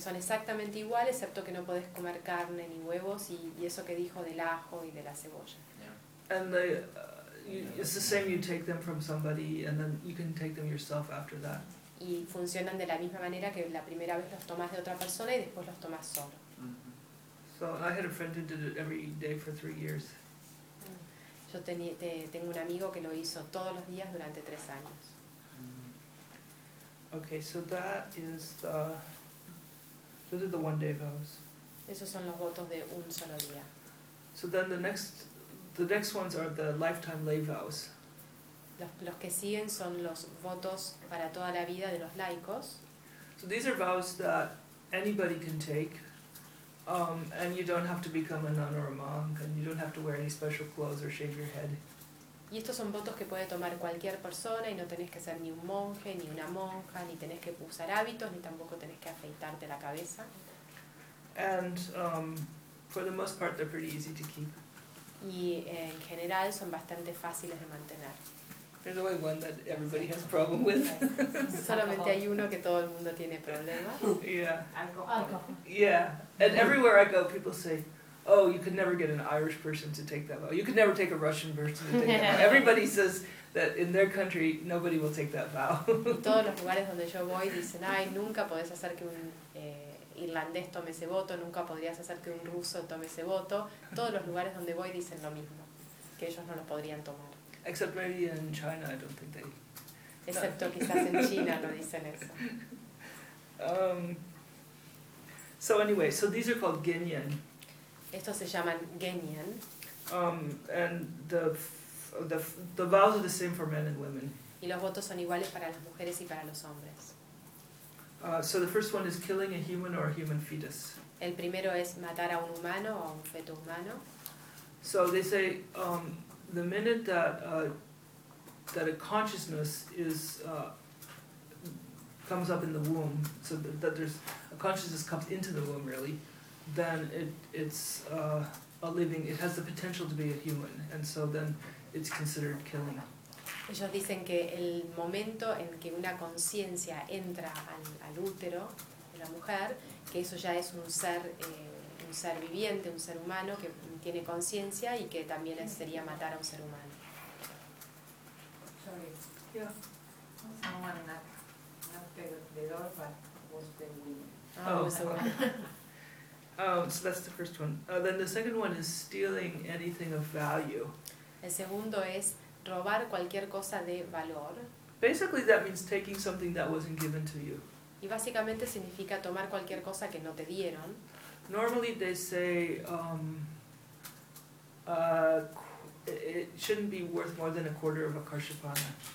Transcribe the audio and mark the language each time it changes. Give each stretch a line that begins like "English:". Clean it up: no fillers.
Spanish: Son exactamente iguales, excepto que no podés comer carne ni huevos y eso que dijo del ajo y de la cebolla.
English: Yeah. And it's the same. You take them from somebody, and then you can take them yourself after that.
Spanish: Y funcionan de la misma manera que la primera vez los tomas de otra persona y después los tomas solo.
English: So I had a friend who did it every day for 3 years.
Spanish: Yo tengo un amigo que lo hizo todos los días durante 3 años.
English: Okay, so those are the one day vows.
Spanish: Esos son los votos de un solo día.
English: So then the next ones are the lifetime lay vows.
Spanish: los que siguen son los votos para toda la vida de los laicos.
English: So these are vows that anybody can take, and you don't have to become a nun or a monk, and you don't have to wear any special clothes or shave your head.
Spanish: Y estos son votos que puede tomar cualquier persona y no tenés que ser ni un monje, ni una monja, ni tenés que usar hábitos, ni tampoco tenés que afeitarte la cabeza.
English: And for the most part they're pretty easy to keep.
Spanish: Y en general son bastante fáciles de mantener.
English: There's only one that everybody has a problem with.
Spanish: Solamente hay uno que todo el mundo tiene problemas.
English: Yeah. Alcohol. Yeah. And everywhere I go people say, oh, you could never get an Irish person to take that vow. You could never take a Russian person to take that vow. Everybody says that in their country, nobody will take that vow.
Spanish: Y todos los lugares donde yo voy dicen, ay, nunca podés hacer que un irlandés tome ese voto, nunca podrías hacer que un ruso tome ese voto. Todos los lugares donde voy dicen lo mismo, que ellos no lo podrían tomar.
English: Except maybe in China, I don't think they...
Spanish: Excepto quizás en China no dicen eso.
English: So anyway, so these are called Genyen.
Spanish: Estos se llaman genyen.
English: And the vows are the same for men and women.
Spanish: Y los votos son iguales para las mujeres y para los hombres.
English: So the first one is killing a human or a human fetus.
Spanish: El primero es matar a un humano o un feto humano.
English: So they say the minute that a consciousness is comes up in the womb, so that there's a consciousness comes into the womb really. Then it's a living. It has the potential to be a human, and so then it's considered killing.
Spanish: Ellos dicen que el momento en que una conciencia entra al útero de la mujer, que eso ya es un ser viviente, un ser humano que tiene conciencia y que también sería matar a un ser humano.
English: Sorry. Yeah. Someone knocked the door, but was the woman. So that's the first one. Then the second one is stealing anything of value.
Spanish: El segundo es robar cualquier cosa de valor.
English: Basically, that means taking something that wasn't given to you.
Spanish: Y básicamente significa tomar cualquier cosa que no te dieron.
English: Normally, they say it shouldn't be worth more than a quarter of a kashupana.